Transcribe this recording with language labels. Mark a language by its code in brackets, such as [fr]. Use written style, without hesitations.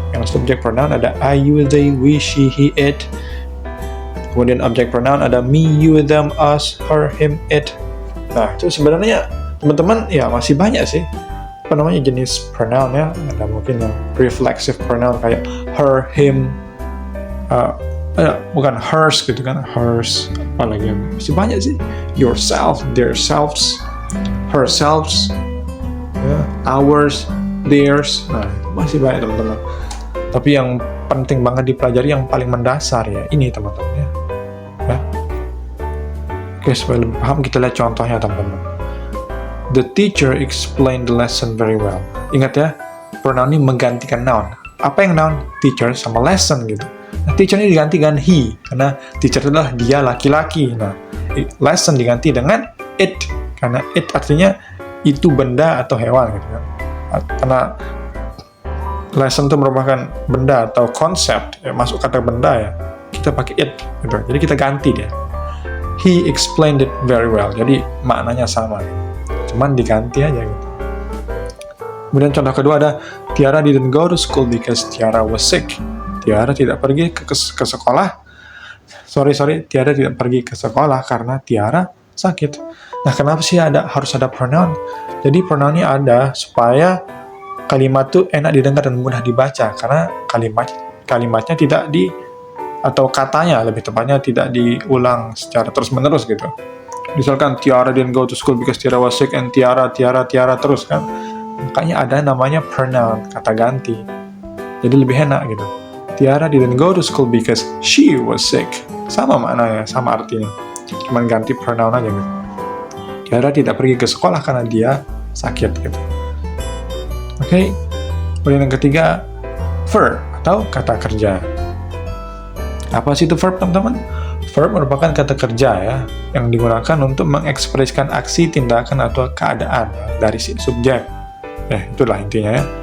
[id] Yang subject pronoun ada I, you, they, we, she, he, it. Kemudian object pronoun ada me, you, them, us, her, him, it. Nah, itu sebenarnya teman-teman ya masih banyak sih jenis pronoun ya. Ada mungkin yang reflexive pronoun kayak her, him, bukan hers gitu kan, hers, apalagi masih banyak sih, yourself, their selves, herselves, ya, ours, theirs. Nah, masih banyak teman-teman. Tapi yang penting banget dipelajari yang paling mendasar ya ini teman-teman ya. Oke, supaya lebih paham kita lihat contohnya teman-teman. [en] The teacher explained the lesson very well. [id] Ingat ya, pronoun ini menggantikan noun. Apa yang noun? Teacher sama lesson gitu. Nah, teacher ini diganti dengan he, karena teacher adalah dia laki-laki. Nah, lesson diganti dengan it, karena it artinya itu benda atau hewan gitu kan. Karena lesson itu merupakan benda atau konsep, ya, masuk kata benda ya, kita pakai it gitu. Jadi kita ganti dia. [en] He explained it very well. [id] Jadi maknanya sama. Cuman diganti aja gitu. Kemudian contoh kedua ada [en] Tiara didn't go to school because Tiara was sick. [id] Tiara tidak pergi ke sekolah. Tiara tidak pergi ke sekolah karena Tiara sakit. Nah, kenapa sih harus ada pronoun? Jadi pronounnya ada supaya kalimat tuh enak didengar dan mudah dibaca, karena kalimatnya tidak atau katanya lebih tepatnya tidak diulang secara terus-menerus gitu. Misalkan [en] Tiara didn't go to school because Tiara was sick and Tiara [id] terus kan. Makanya ada namanya pronoun, kata ganti. Jadi lebih enak gitu. [en] Tiara didn't go to school because she was sick. [id] Sama maknanya, sama artinya. Cuman ganti pronoun aja gitu. Tiara tidak pergi ke sekolah karena dia sakit gitu. Oke. Kemudian yang ketiga, verb atau kata kerja. Apa sih itu verb, teman-teman? Verb merupakan kata kerja ya, yang digunakan untuk mengekspresikan aksi, tindakan, atau keadaan ya, dari si subjek. Itulah intinya ya.